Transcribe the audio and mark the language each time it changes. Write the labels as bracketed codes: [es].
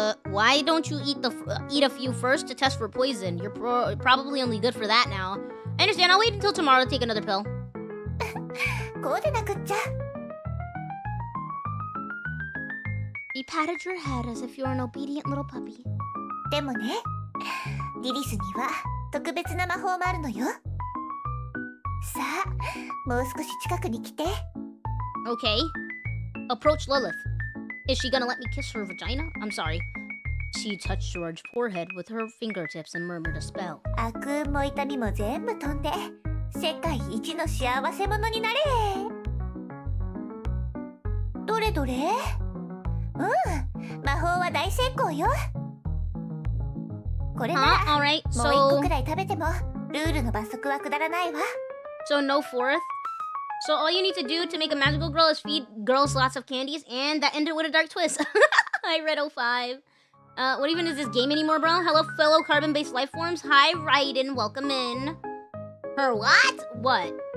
[en] Why don't you eat a few first to test for poison? You're probably only good for that now. I understand. I'll wait until tomorrow to take another pill. [ja] こうでなくっちゃ。 [en] He patted your head as if you were an obedient little puppy. [ja] でもね、リリスには特別な魔法もあるのよ。さあ、もう少し近くに来て。 [en] Okay. Approach Lilith. Is she gonna let me kiss her vagina? I'm sorry. She touched George's forehead with her fingertips and murmured a spell. [ja] 悪運も痛みも全部飛んで、世界一の幸せ者になれ。どれどれ？魔法は大成功よ。これなら、 [en] Alright, [ja] もう1個くらい食べてもルールの罰則は下らないわ。 [en] So no 4th? So all you need to do to make a magical girl is feed girls lots of candies, and that ended with a dark twist. Hi, Red05. What even is this game anymore, bro? Hello, fellow carbon-based life forms. Hi, Raiden. Welcome in. Her what? What?